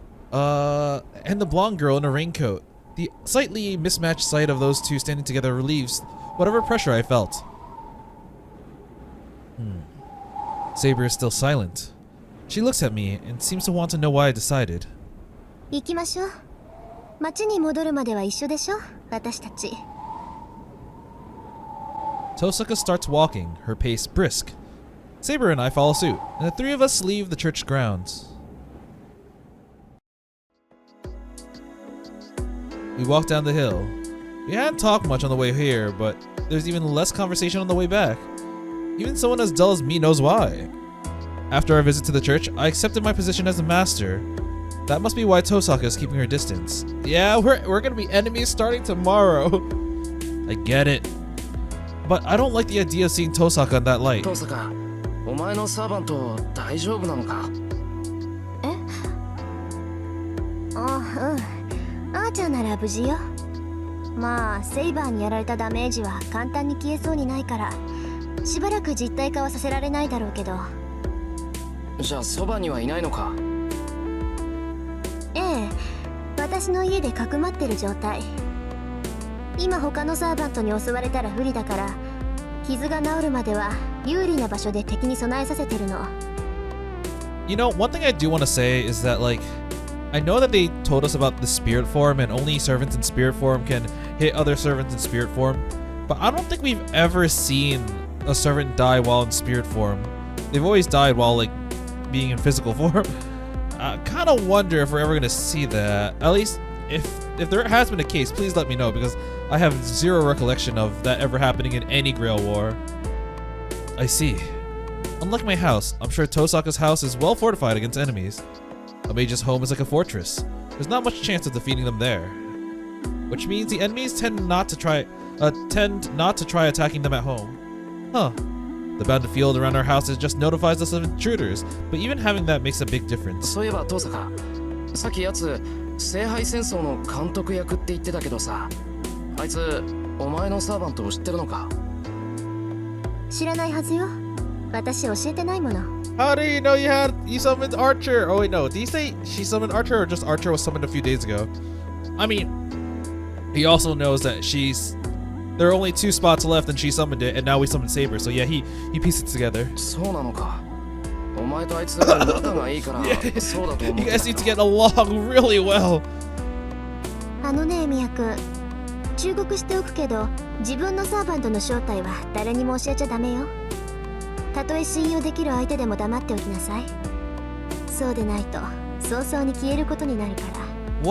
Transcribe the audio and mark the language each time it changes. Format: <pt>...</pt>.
<en>And the blonde girl in a raincoat. The slightly mismatched sight of those two standing together relieves whatever pressure I felt. Saber is still silent. She looks at me and seems to want to know why I decided.</en> <ja>行きましょう。町に戻るまでは一緒でしょ、私たち。</ja> <en>Tohsaka starts walking, her pace brisk. Saber and I follow suit, and the three of us leave the church grounds. We walk down the hill. We hadn't talked much on the way here, but there's even less conversation on the way back. Even someone as dull as me knows why. After our visit to the church, I accepted my position as a master. That must be why Tohsaka is keeping her distance. Yeah, we're gonna be enemies starting tomorrow. I get it. But I don't like the idea of seeing Tohsaka in that light.</en> <ja>Tohsaka, お前のサーバント大丈夫なのか？え？あ、うん。あーちゃんなら無事よ。まあ、セイバーにやられたダメージは簡単に消えそうにないから、しばらく実体化はさせられないだろうけど。じゃあそばにはいないのか？ええ、私の家でかくまってる状態。今他のサーバントに襲われたら不利だから、傷が治るまでは有利な場所で敵に備えさせてるの。</ja> <en>You know, one thing I do want to say is that, like, I know that they told us about the spirit form and only servants in spirit form can hit other servants in spirit form, but I don't think we've ever seen a servant die while in spirit form. They've always died while, like, being in physical form. I kind of wonder if we're ever going to see that. At least, if there has been a case, please let me know, because I have zero recollection of that ever happening in any Grail War. I see. Unlike my house, I'm sure Tohsaka's house is well fortified against enemies. A mage's home is like a fortress. There's not much chance of defeating them there. Which means the enemies tend not to try attacking them at home. Huh. The bounded field around our houses just notifies us of intruders, but even having that makes a big difference.</en> <ja>そういえばトーサカ、さっきやつ聖杯戦争の監督役って言ってたけどさ、あいつお前のサーバントを知ってるのか？知らないはずよ。私教えてないもの。</ja> <en>How do you know you summoned Archer? Oh wait, no. Did you say she summoned Archer or just Archer was summoned a few days ago? I mean, he also knows that there are only 2 spots left and she summoned it, and now we summoned Saber. So yeah, he pieced it together.</en> <ja>そうなのか。お前とあいつ仲がいいからそうだと思う。</ja> <en>You guys need to get along really well.</en> <ja>あのね、ミヤ君。忠告しておくけど、自分のサーバントの正体は誰にも教えちゃダメよ。たとえ信用できる相手でも黙っておきなさい。そうでないと早々に消えることになるから。</ja>